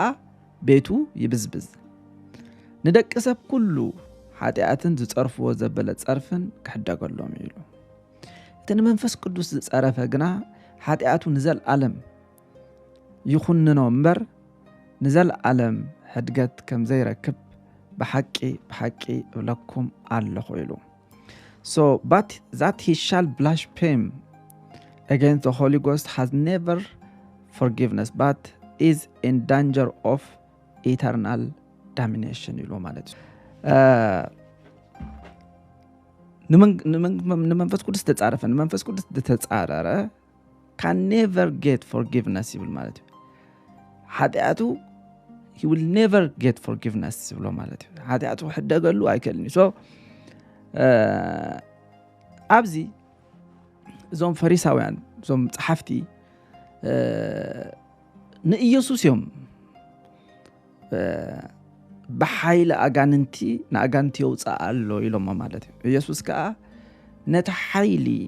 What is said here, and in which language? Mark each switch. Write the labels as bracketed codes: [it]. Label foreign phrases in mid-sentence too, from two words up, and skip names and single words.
[ti] ቤቱ ይብዝብዝ ንደቂ ሰብ ኩሉ ሓጢኣትን ዝፀርፍዎ ዘበለ ፀርፍን ክሕደገሎም ኢሉ እቲ ንመንፈስ ቅዱስ ዝፀረፈ ግና ሓጢኣቱ ንዘለኣለም ይኹንኖ እምበር ንዘለኣለም ሕድገት ከም ዘይረክብ ብሓቂ እብለኩም ኣለኹ ኢሉ [en] So, but that he shall blaspheme against the Holy Ghost has never forgiveness, but is in danger of eternal damnation. [ti] ንመንፈስ ቅዱስ ተጻረፈ ንመንፈስ ቅዱስ ተጻረረ [en] can never get forgiveness [ti] ይብል ማለት እዩ ኃጢአቱ [en] he will never get forgiveness [ti] ይብሎ ማለት እዩ ኃጢአቱ ሕደገሉ አይከልኒ so ኣብዚ እዞም ፈሪሳውያን እዞም ጸሓፍቲ ንኢየሱስ እዮም በሓይለ ኣጋንንቲ ንኣጋንንቲ የውፃእ ኣሎ ኢሎም ማለት እዩ ኢየሱስ ከዓ ነቲ ሓይሊ